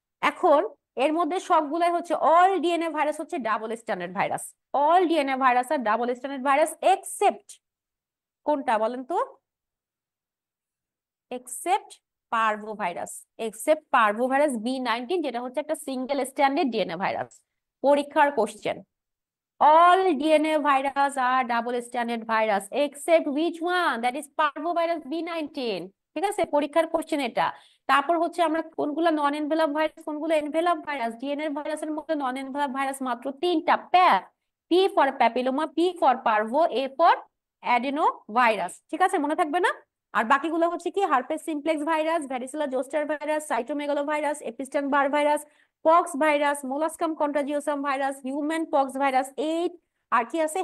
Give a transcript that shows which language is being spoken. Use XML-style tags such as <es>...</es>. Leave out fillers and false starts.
<bn>এখন এর মধ্যে সবগুলাই হচ্ছে অল ডিএনএ ভাইরাস হচ্ছে double standard virus, all DNA virus আর ডাবল স্ট্যান্ডার্ড ভাইরাস এক্সেপ্ট কোনটা বলেন তো? এক্সেপ্ট পার্ভোভাইরাস, এক্সেপ্ট পার্ভোভাইরাস B19, যেটা হচ্ছে একটা সিঙ্গেল স্ট্যান্ডার্ড ডিএনএ ভাইরাস। পরীক্ষার question,</bn> <en>all DNA virus are double stranded virus except which one, that is parvovirus B19,</en> <bn>ঠিক আছে। পরীক্ষার কোশ্চেন এটা। তারপর হচ্ছে আমরা কোনগুলো নন এনভেলপ ভাইরাস, কোনগুলো এনভেলপ ভাইরাস। ডিএনএ ভাইরাসের মধ্যে নন এনভেলপ ভাইরাস মাত্র তিনটা, প্যাপ, P for papilloma, P for parvo, A for adeno virus, ঠিক আছে, মনে থাকবে না? আর বাকিগুলো হচ্ছে কি herpes simplex virus, varicella zoster virus, cytomegalo virus, এপিস্টিয়ান বার virus, pox virus, মোলাস্কাম কন্টাজিওসাম virus, human pox virus 8, আর কি আছে?</bn>